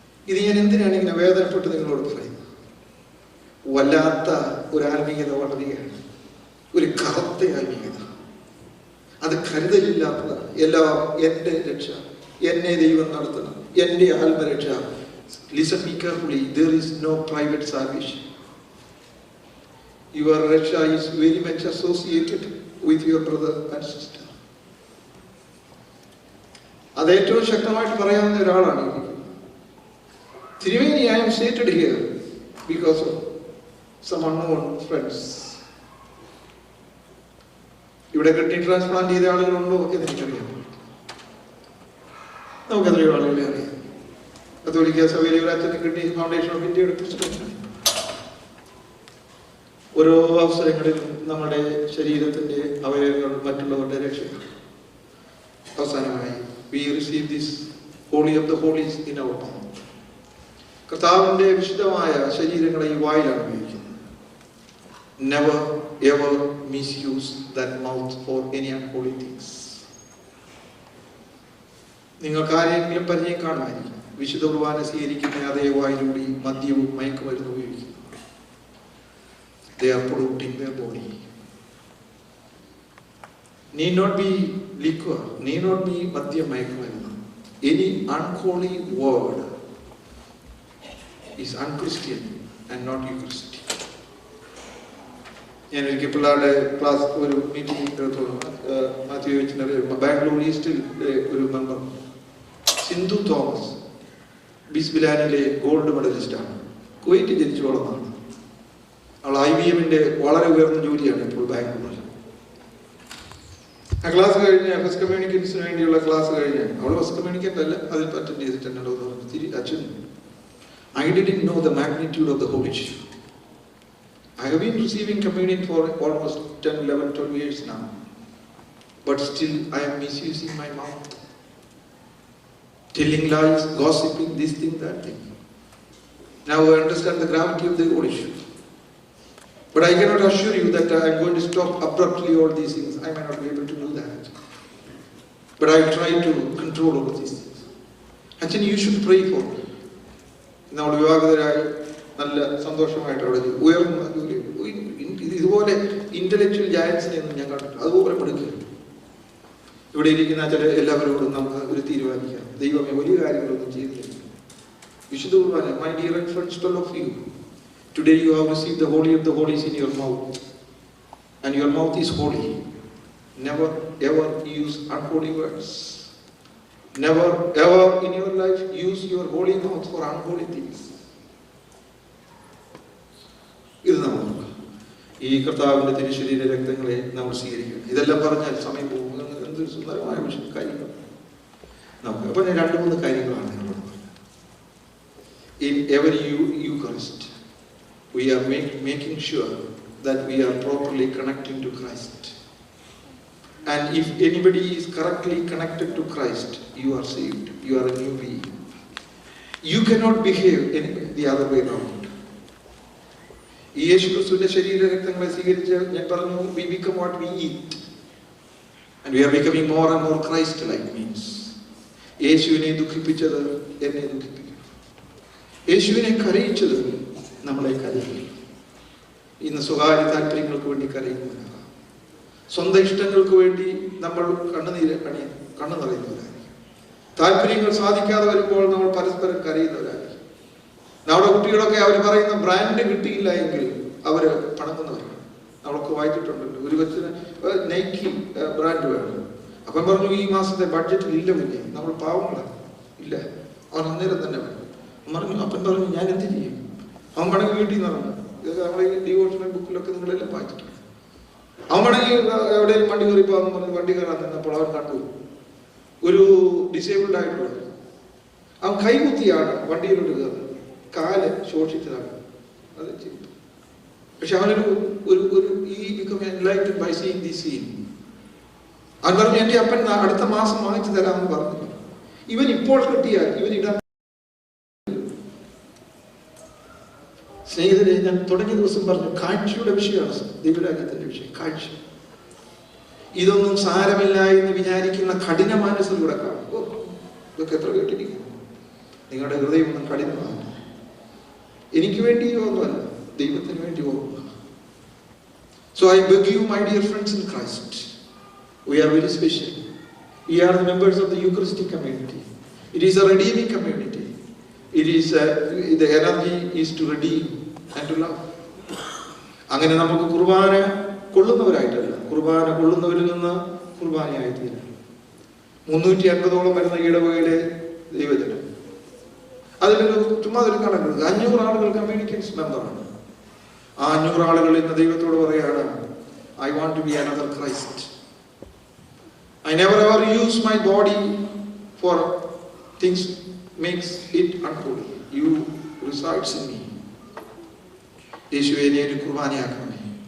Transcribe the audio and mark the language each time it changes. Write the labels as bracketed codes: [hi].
[ml] ഇത് ഞാൻ എന്തിനാണ് ഇങ്ങനെ വേദനപ്പെട്ട് നിങ്ങളോട് പറയുന്നത്? വല്ലാത്ത ഒരു ആത്മീയത വളരുകയാണ്, ഒരു കറുത്ത ആത്മീയത. അത് കരുതലില്ലാത്തതാണ്. എല്ലാം എൻ്റെ രക്ഷ, എന്നെ ദൈവം നടത്തണം, എൻ്റെ ആത്മരക്ഷ. [en] Listen me carefully, there is no private salvation. Your raksha is very much associated with your brother and sister. [ml] അത് ഏറ്റവും ശക്തമായിട്ട് പറയാവുന്ന ഒരാളാണ്. [en] തിരുമേനി, I am seated here because of some unknown friends. [ml] ഇവിടെ കിഡ്നി ട്രാൻസ്പ്ലാന്റ് ചെയ്ത ആളുകളുണ്ടോ എന്ന് എനിക്കറിയാം. നമുക്കെത്രയോ ആളുകളെ അറിയാം. കത്തോലിക്ക സഭയിലെ ഒരു അച്ഛന് കിഡ്നി ഫൗണ്ടേഷൻ ഓഫ് ഇന്ത്യയുടെ പ്രസിഡന്റാണ്. ഓരോ അവസരങ്ങളിലും നമ്മുടെ ശരീരത്തിൻ്റെ അവയവങ്ങൾ മറ്റുള്ളവരുടെ രക്ഷയ്ക്ക്. അവസാനമായി [en] we receive this holy of the holies in our mouth. [ml] കർത്താവിൻ്റെ വിശുദ്ധമായ ശരീരങ്ങളെ ഈ വായിലാണ് ഉപയോഗിക്കുന്നത്. [en] Never ever misuse that mouth for any unholy things. [ml] നിങ്ങൾക്ക് ആരെങ്കിലും പരിചയം കാണുമായിരിക്കും വിശുദ്ധ കുർബാന സ്വീകരിക്കുന്ന അതേ വായിലൂടെ മദ്യവും മയക്കുമരുന്നും ഉപയോഗിക്കുന്നു. [en] They are polluting their body. Need not be liquor, need not be [ml] മദ്യം മയക്കുമരുന്ന്. [en] Any unholy word is unchristian and not Eucharistic. [ml] ഞാൻ ഒരിക്കൽ പിള്ളേരുടെ ക്ലാസ് ഒരു മീറ്റിംഗ് മാത്യു വെച്ചിട്ട് ബാംഗ്ലൂർ ഈസ്റ്റിൽ ഒരു member Sindhu Thomas ബിസ്ബിലാനിലെ gold മെഡലിസ്റ്റാണ്. Kuwait ജനിച്ചു വളർന്നതാണ്. അവൾ IBM-ന്റെ വളരെ ഉയർന്ന ജോലിയാണ് ഇപ്പോൾ ബാംഗ്ലൂരിൽ. ആ ക്ലാസ് കഴിഞ്ഞ് ഫസ്റ്റ് കമ്മ്യൂണിക്കൻസിന് വേണ്ടിയുള്ള ക്ലാസ് കഴിഞ്ഞ് അവൾ ഫസ്റ്റ് കമ്മ്യൂണിക്കൻ്റ് അല്ല, അതിൽ അറ്റൻഡ് ചെയ്തിട്ടുണ്ടോ എന്ന് പറഞ്ഞു. [en] അച്ഛൻ I didn't know the magnitude of the Holy Spirit. I have been receiving communion for almost 10, 11, 12 years now. But still I am misusing my mouth. Telling lies, gossiping, this thing, that thing. Now I understand the gravity of the Holy Spirit. But I cannot assure you that I am going to stop abruptly all these things. I may not be able to do that. But I will try to control all of these things. Actually, you should pray for me. [ml] നമ്മൾ വിവാഹിതരായി നല്ല സന്തോഷമായിട്ട് അവിടെ ഉയർന്ന ജോലി. ഇതുപോലെ intellectual ജയൻസിനെ ഒന്നും ഞാൻ കണ്ടിട്ടില്ല. അതുപോലെ പഠിക്കുക. ഇവിടെ ഇരിക്കുന്ന ചില എല്ലാവരോടും നമുക്ക് ഒരു തീരുമാനിക്കാം. ദൈവമേ വലിയ കാര്യങ്ങളൊന്നും ചെയ്തില്ല. [en] വിശുദ്ധ കുർബാന, my dear and friends, all of you, today you have received the holy of the holies in your mouth, and your mouth is holy. Never ever use unholy words. Never ever in your life use your holy mouth for unholy things. [ml] ഇത് നമുക്ക് ഈ കർത്താവിൻ്റെ തിരുശരീര രക്തങ്ങളെ നമ്മൾ സ്വീകരിക്കണം. ഇതെല്ലാം പറഞ്ഞാൽ സമയം പോകും. എന്തൊരു സുന്ദരമായ കാര്യങ്ങൾ നമുക്ക്. അപ്പോൾ ഞാൻ 2-3 കാര്യങ്ങളാണ് നിങ്ങളോട് പറഞ്ഞത്. [en] In every Eucharist, we are making sure that we are properly connecting to Christ. And if anybody is correctly connected to Christ, you are saved. You are a new being. You cannot behave the other way around. [ml] യേശു ക്രിസ്തുവിന്റെ ശരീര രക്തങ്ങളെ സ്വീകരിച്ച് ഞാൻ പറഞ്ഞു, [en] we become what we eat. And we are becoming more and more Christ-like means. [ml] യേശുവിനെ ദുഃഖിപ്പിച്ചത് എന്നെ ദുഃഖിപ്പിക്കും. യേശുവിനെ കരയിച്ചത് നമ്മളെ കരയിക്കും. ഇന്ന് സ്വകാര്യ താല്പര്യങ്ങൾക്ക് വേണ്ടി കരയുന്നവരാണ്. സ്വന്തം ഇഷ്ടങ്ങൾക്ക് വേണ്ടി നമ്മൾ കണ്ണു നിറയുന്നവരായിരിക്കും. താല്പര്യങ്ങൾ സാധിക്കാതെ വരുമ്പോൾ നമ്മൾ പരസ്പരം കരയുന്നവരായിരിക്കും. നമ്മുടെ കുട്ടികളൊക്കെ അവർ പറയുന്ന ബ്രാൻഡ് കിട്ടിയില്ല എങ്കിൽ അവർ പണങ്ങുന്നവരാണ്. നമ്മളൊക്കെ വായിച്ചിട്ടുണ്ടല്ലോ, ഒരു കൊച്ചിന് നൈക്കി ബ്രാൻഡ് വേണം. അപ്പം പറഞ്ഞു ഈ മാസത്തെ ബഡ്ജറ്റിൽ ഇല്ല, പിന്നെ നമ്മൾ പാവങ്ങളാണ്, ഇല്ല, അവൻ അന്നേരം തന്നെ വേണം. പറഞ്ഞു അപ്പൻ പറഞ്ഞു ഞാൻ എന്ത് ചെയ്യും? അവൻ വേണമെങ്കിൽ വീട്ടിൽ നിന്ന് ഇറങ്ങും. ഇതൊക്കെ നമ്മൾ ഈ ഡിവോഷണൽ ബുക്കിലൊക്കെ നിങ്ങളെല്ലാം വായിച്ചിട്ടുണ്ട്. അവൻ വേണമെങ്കിൽ എവിടെയും വണ്ടി കയറി പോകാൻ പറഞ്ഞ് വണ്ടി കയറാൻ നിന്നപ്പോൾ അവൻ കണ്ടു ഒരു ഡിസേബിൾഡ് ആയിട്ടുള്ള അവൻ കൈകുത്തിയാണ് വണ്ടിയിലോട്ട് കയറുന്നത്. കാല് ശോഷിച്ചതാണ്. അത് ചെയ്തു. പക്ഷെ അവനൊരു ഈ [en] become enlightened by seeing this scene. [ml] അവൻ പറഞ്ഞു എൻ്റെ അപ്പൻ അടുത്ത മാസം വാങ്ങിച്ചു തരാമെന്ന് പറഞ്ഞു. ഇവൻ ഇപ്പോൾ കിട്ടിയാൽ ഇവൻ ഇടാൻ. സ്നേഹിതരെ, ഞാൻ തുടങ്ങിയ ദിവസം പറഞ്ഞു കാഴ്ചയുടെ വിഷയമാണ് ദൈവരാജ്യത്തിന്റെ വിഷയം. കാഴ്ച ഇതൊന്നും സാരമില്ല എന്ന് വിചാരിക്കുന്ന കഠിന മനസ്സിലൂടെ കാണും. ഇതൊക്കെ എത്ര കേട്ടിരിക്കുന്നു. നിങ്ങളുടെ ഹൃദയം ഒന്നും കഠിനമാണ്. എനിക്ക് വേണ്ടിയോ ഒന്നുമല്ല, ദൈവത്തിന് വേണ്ടി ഓർമ്മ. [en] So I beg you, my dear friends in Christ, we are very special. We are the members of the Eucharistic community. It is a redeeming community. It is the energy is to redeem and to love. [ml] അങ്ങനെ നമുക്ക് കുർബാന കൊള്ളുന്നവരായിട്ടല്ല, കുർബാന കൊള്ളുന്നവരിൽ നിന്ന് കുർബാനയായി തീരാം. 350ഓളം വരുന്ന ഇടവകയിലെ ദൈവജനം, അതിലൊരു ചുമ്മാ ഒരു കണക്ക് 500 ആളുകൾ കമ്മ്യൂണിക്കൻസ് മെമ്പറാണ്. ആ 500 ആളുകൾ ഇന്ന് ദൈവത്തോട് പറയാണ്, [en] I want to be another Christ. I never ever use my body for things makes it unholy. You resides in me. [ml] യേശുവേ, എന്നെ ഒരു കുർബാനയാക്കണമേ.